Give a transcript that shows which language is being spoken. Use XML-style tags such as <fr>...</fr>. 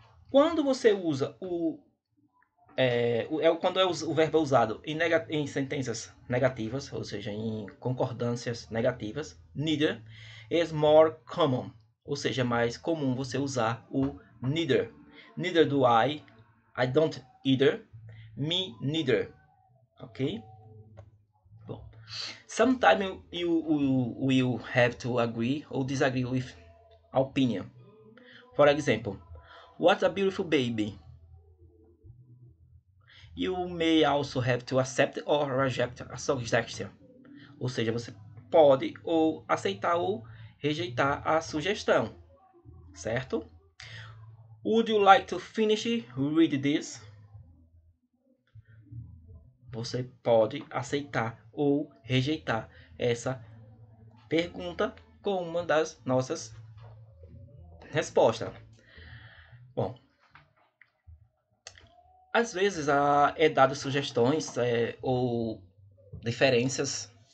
<pt>Quando você usa quando o verbo é usado em sentenças negativas, ou seja, em concordâncias negativas,</pt> <en>neither is more common,</en> <pt>ou seja, é mais comum você usar o neither.</pt> <en>Neither do I don't either, me neither, ok? Bom, sometimes you will have to agree or disagree with opinion. For example, what a beautiful baby. You may also have to accept or reject a suggestion.</en> <pt>Ou seja, você pode ou aceitar ou rejeitar a sugestão, certo?</pt> <en>Would you like to finish read this?</en> <pt>Você pode aceitar ou rejeitar essa pergunta com uma das nossas respostas. Bom, às vezes é dado sugestões ou diferenças.</pt>